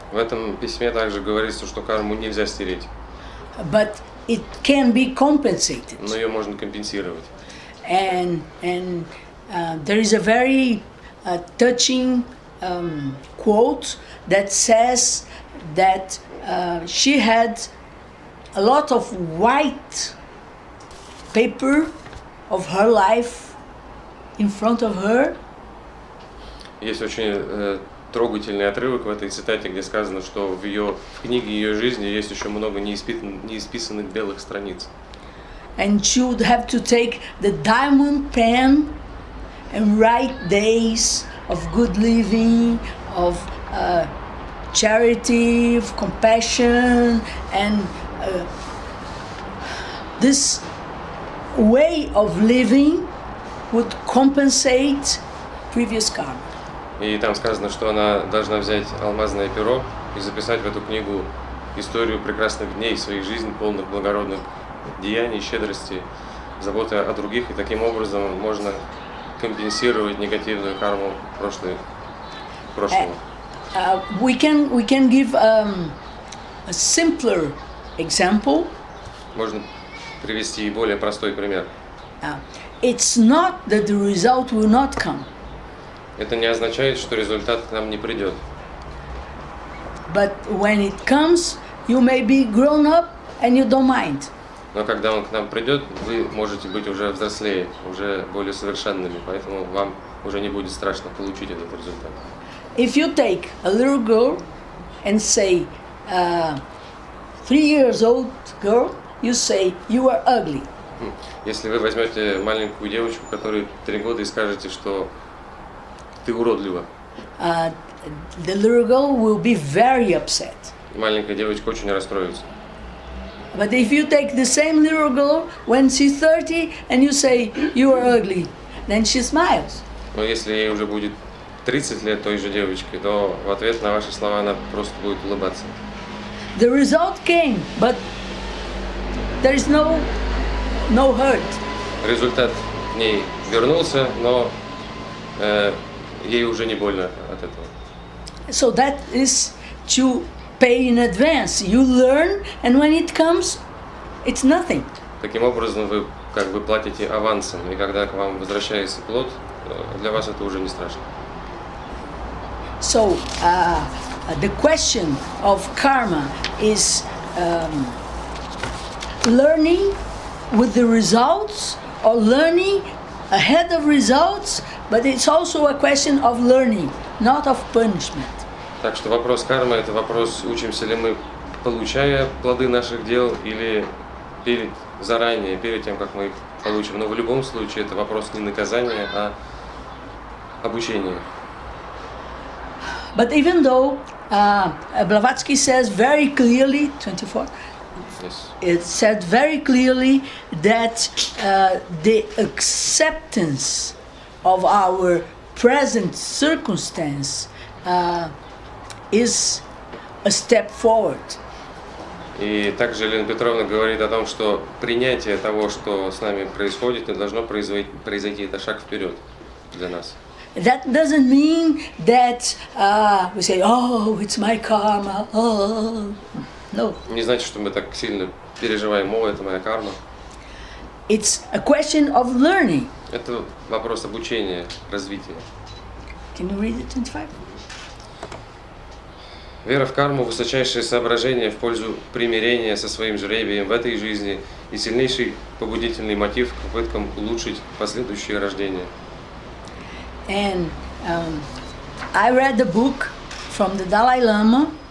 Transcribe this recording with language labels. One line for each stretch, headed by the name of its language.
Russian: В этом письме также говорится, что карму нельзя стереть,
English: But it can be compensated.
Russian: но ее можно компенсировать.
English: And there is a very touching quote that says that she had a lot of white paper of her life in front of her.
Russian: Есть очень трогательный отрывок в этой цитате, где сказано, что в книге ее жизни есть еще много неисписанных белых страниц.
English: And she would have to take the diamond pen and write days of good living, of charity, of compassion, and this way of living would compensate previous karma.
Russian: И там сказано, что она должна взять алмазное перо и записать в эту книгу историю прекрасных дней своей жизни, полных благородных деяний, щедрости, заботы о других, и таким образом можно компенсировать негативную карму прошлого.
English: We can give a simpler example.
Russian: Можно привести и более простой пример.
English: It's not that the result will not come.
Russian: Это не означает, что результат к нам не придет.
English: but when it comes, you may be grown up and you don't mind.
Russian: Но когда он к нам придет, вы можете быть уже взрослее, уже более совершенными, поэтому вам уже не будет страшно получить этот результат.
English: If you take a little girl and say, 3 years old girl, you say, you are ugly.
Russian: Если вы возьмете маленькую девочку, которой 3 года, и скажете, что ты уродлива,
English: The little girl will be very upset.
Russian: маленькая девочка очень расстроится.
English: But if you take the same little girl when she's 30 and you say, you are ugly, then she smiles.
Russian: Но если ей уже будет 30 лет той же девочке, то в ответ на ваши слова она просто будет улыбаться.
English: The result came, but there is no hurt.
Russian: Результат в ней вернулся, но ей уже не больно от этого.
English: So that is to pay in advance. You learn, and when it comes, it's nothing.
Russian: Таким образом, вы как бы платите авансом, и когда к вам возвращается плод, для вас это уже не страшно.
English: So the question of karma is learning with the results or learning ahead of results, but it's also a question of learning, not of punishment.
Russian: Так что вопрос кармы – это вопрос, учимся ли мы, получая плоды наших дел, или заранее, перед тем, как мы их получим. Но в любом случае это вопрос не наказания, а обучения.
English: But even though Blavatsky says very clearly, 24, Yes. it said very clearly that the acceptance of our present circumstance is a step forward.
Russian: И также Елена Петровна говорит о том, что принятие того, что с нами происходит, не должно произойти, это шаг вперед для нас.
English: That doesn't mean that we say, oh, it's my karma, oh, no.
Russian: Не значит, что мы так сильно переживаем, о, это моя карма.
English: It's a question of learning.
Russian: Это вопрос обучения, развития.
English: Can you read it, 25?
Russian: Вера в карму – высочайшее соображение в пользу примирения со своим жребием в этой жизни и сильнейший побудительный мотив к попыткам улучшить последующие рождения.
English: And I read the book from the Dalai Lama